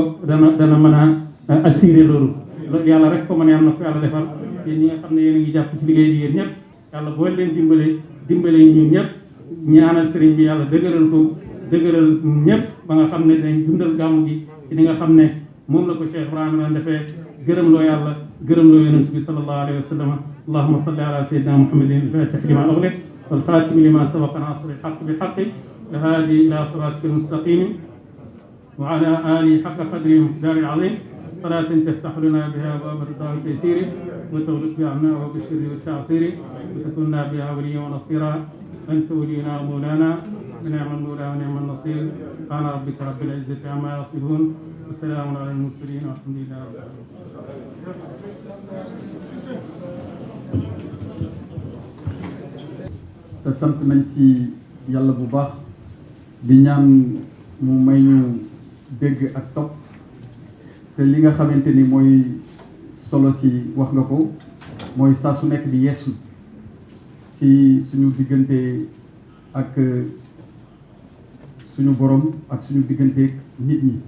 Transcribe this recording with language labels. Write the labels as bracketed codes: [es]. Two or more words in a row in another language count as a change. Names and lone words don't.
[wo] mën a assurer loolu yàlla rek ko mën yàlla na ko yàlla defal yéen ñi nga xam ne yéen a ngi jàpp ci liggéey bi yéen ñëpp yàlla boo leen dimbale ñun ñëpp ñaanal sëriñ bi yàlla dëgëral ñëpp ba nga xam ne dañ dundal gàmmu gi ci li nga xam ne moom la ko Cheikh Ibrahima daan defee gërëm loo yàlla gërëm loo yonent bi [ar] صلى الله عليه وسلم اللهم صل على سيدنا محمد الفاتح لما أغلق والخاتم لما سبق ناصر الحق بالحق والهادي إلى صراطك المستقيم وعلى آله حق قدره ومقداره العظيم صلاة تفتح لنا بها أبواب الرضا والتيسير وتغلق بها عنا والشر والتعسير وتكون بها وليا ونصيرا أنت ولينا ومولانا ونعم المولى ونعم النصير سبحان ربك رب العزة عما يصفون وسلام على المرسلين والحمد لله رب العالمين. [wo] sant nañ ci yàlla bu baax di ñaan mu may ñu dégg ak topp te li nga xamante ni mooy solo si wax nga ko mooy saa su nekk di yeesu ci suñu diggante ak suñu borom ak suñu digganteeg nit ñi.